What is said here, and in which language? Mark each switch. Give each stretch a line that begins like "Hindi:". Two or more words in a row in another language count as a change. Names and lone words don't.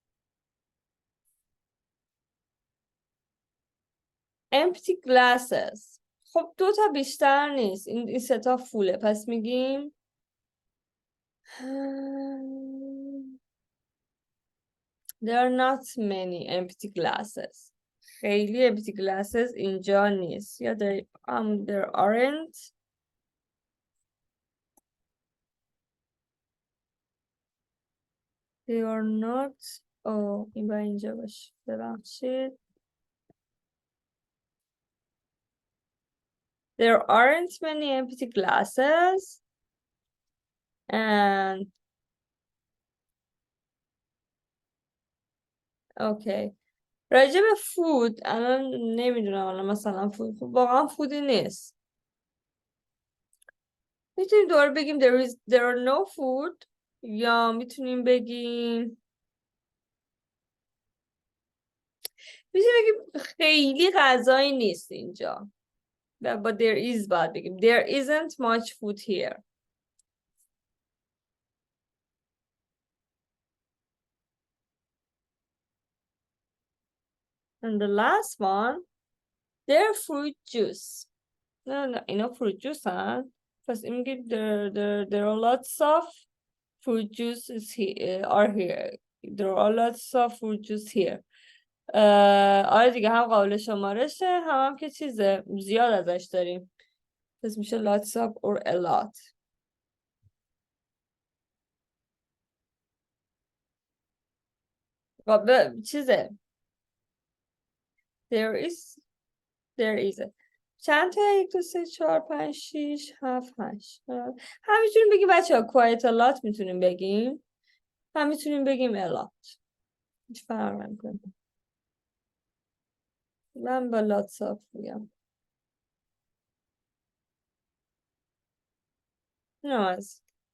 English: empty glasses.
Persian: خب 2 تا بیشتر نیست. این 3 تا فوله، پس میگیم
English: there are not many empty glasses.
Persian: خیلی
English: empty glasses
Persian: اینجا نیست. یا
English: there aren't. They are not.
Persian: این با اینجا باشه. ببخشید.
English: There aren't many empty glasses. And okay.
Persian: راجع به فود الان نمیدونم، الان مثلا فود خب واقعا فودی نیست. میتونیم دوباره بگیم
English: there are no food،
Persian: یا میتونیم بگیم خیلی غذایی نیست اینجا.
English: but there is
Persian: باید بگیم
English: there isn't much food here. And the last one, their fruit juice. No, اینا fruit juice
Persian: هست. پس این میگه
English: there are lots of fruit juices here, are here. There are lots of fruit juice here.
Persian: آره دیگه، هم قابل شمارشه، هم که چیزه زیاد ازش داریم. پس میشه
English: lots of or a lot.
Persian: چیزه
English: there is
Persian: چند تا 1 2 3 4 5 6 7 8. همینجوری بگیم بچه ها
English: quite a lot
Persian: میتونیم بگیم، هم میتونیم بگیم
English: a lot.
Persian: هیچ فرق نمیکنه. من با
English: lots of
Persian: میگم. نماز.